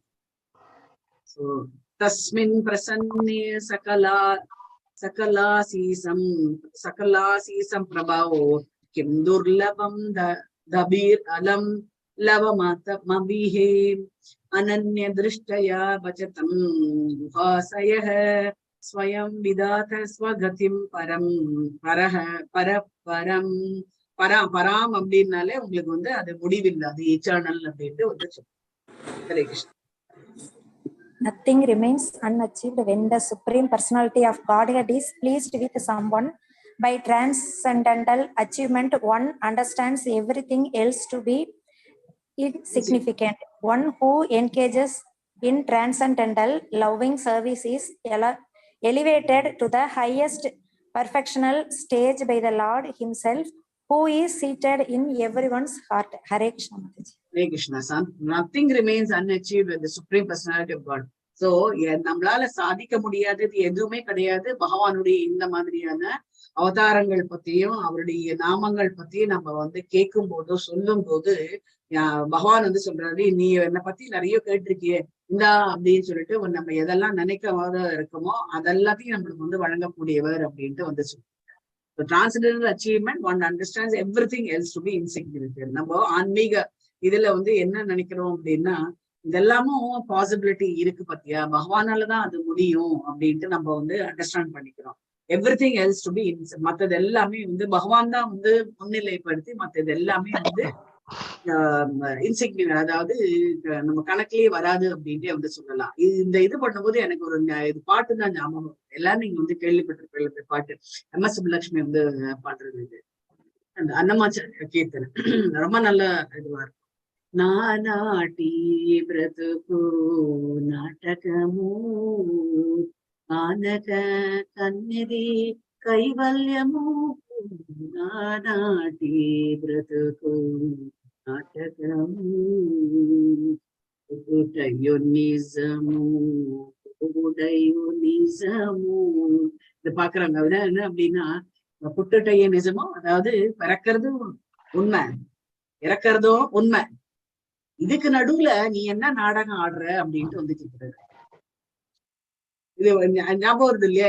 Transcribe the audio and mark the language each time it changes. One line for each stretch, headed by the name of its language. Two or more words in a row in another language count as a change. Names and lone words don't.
Sanskrit: सो तस्मिन् प्रसन्ने सकलाशिषां प्रभो किं दुर्लभं ताभिर् अलं लवात्मभिः अनन्य दृष्ट्या भजतां गुहाशयः स्वयं विदधत् स्वगतिम्
Tamil: பராம் அப்படின்னாலே உங்களுக்கு வந்து அது முடிவில்லை, அது இட்டர்னல் அப்படின்ட்டு வந்து ஹரே கிருஷ்ணா.
English: Nothing remains unachieved when the Supreme Personality of Godhead is pleased with someone. By transcendental achievement, one understands everything else to be insignificant. One who engages in transcendental loving service is elevated to the highest perfectional stage by the Lord himself, who is seated in everyone's heart. Hare Krishna. Hare Krishna, son. Nothing remains unachieved with the Supreme Personality of God.
Tamil: So நம்மளால சாதிக்க முடியாதது எதுவுமே கிடையாது. பகவானுடைய இந்த மாதிரியான அவதாரங்கள் பத்தியும் அவருடைய நாமங்கள் பத்தியும் நம்ம வந்து கேட்கும் போதோ சொல்லும் போது பகவான் வந்து சொல்றாரு, நீ என்னை பத்தி நிறைய கேட்டிருக்கியே இந்தா அப்படின்னு சொல்லிட்டு நம்ம எதெல்லாம் நினைக்காத இருக்கோமோ அதெல்லாத்தையும் நம்மளுக்கு வந்து வழங்கக்கூடியவர் அப்படின்ட்டு வந்து சொல்றாரு.
English: So transcendental achievement, one understands everything else to be insignificant.
Tamil: நம்ம ஆன்மீக இதுல வந்து என்ன நினைக்கிறோம் அப்படின்னா, இதெல்லாமும் பாசிபிலிட்டி இருக்கு பத்தியா, பகவானாலதான் அது முடியும் அப்படின்ட்டு நம்ம வந்து அண்டர்ஸ்டாண்ட் பண்ணிக்கிறோம்.
English: everything else to be
Tamil: மத்தது எல்லாமே வந்து பகவான் தான் வந்து முன்னிலைப்படுத்தி மத்தது எல்லாமே வந்து இன்சிக்னிஃபிகன்ட், அதாவது நம்ம கணக்கிலேயே வராது அப்படின்ட்டு வந்து சொல்லலாம். இந்த இது பண்ணும்போது எனக்கு ஒரு இது பாட்டு தான் ஞாபகம். எல்லாரும் நீங்க வந்து கேள்விப்பட்டிருப்பீங்க பாட்டு, MS சுப்புலட்சுமி வந்து பாடுறது. இது அந்த அன்னமாச்சாரிய கீர்த்தனை ரொம்ப நல்ல இதுவா இருக்கும்.
Telugu: నానాటి బ్రతుకు నాటకము ఆనక కన్నెది కైవల్యము, నానాటి బ్రతుకు నాటకము పుట్టుటయు నిజము పుడయో నిజమో.
Tamil: இத பாக்குறாங்க என்ன அப்படின்னா,
Telugu: పుట్టుటయ నిజమో,
Tamil: அதாவது பிறக்கிறதும் உண்மை இறக்கிறதும் உண்மை, இதுக்கு நடுவுல நீ என்ன நாடகம் ஆடுற அப்படின்ட்டு வந்து கேட்கிறாரு. இது ஞாபகம் வருது இல்லையா?